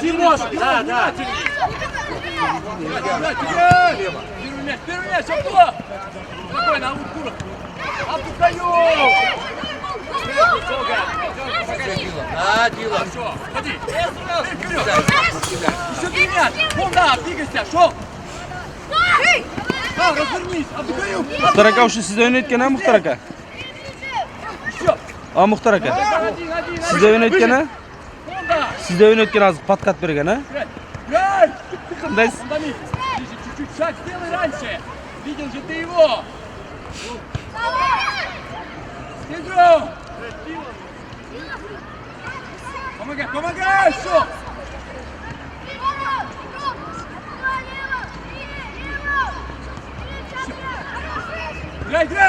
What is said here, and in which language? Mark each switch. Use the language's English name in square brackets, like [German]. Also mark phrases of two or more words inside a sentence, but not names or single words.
[Russian] Тимоша, да. Первый мяч, Абдулов. Спокойно, Куров. Абдукаюм! Да, Дила. Хорошо, ходи. Вперед. Еще 3 мяч. Вон, да, двигайся, шел. Развернись, Абдукаюм. [Uzbek] Muxtar aka o'sha sizda o'ynayotgan ha Muxtar aka? [Russian] Еще. [Uzbek] Ha Muxtar aka. Sizda o'ynayotgan ha? [Russian] Вон, да. [Uzbek] Sizda o'ynayotgan hozir podkat bergan ha? [Russian] Играй. [Uzbek] Qandaysiz? [Russian] Ближе, чуть-чуть шаг сделай раньше. Видел же ты его. Снизу. Помогай, все. Играй.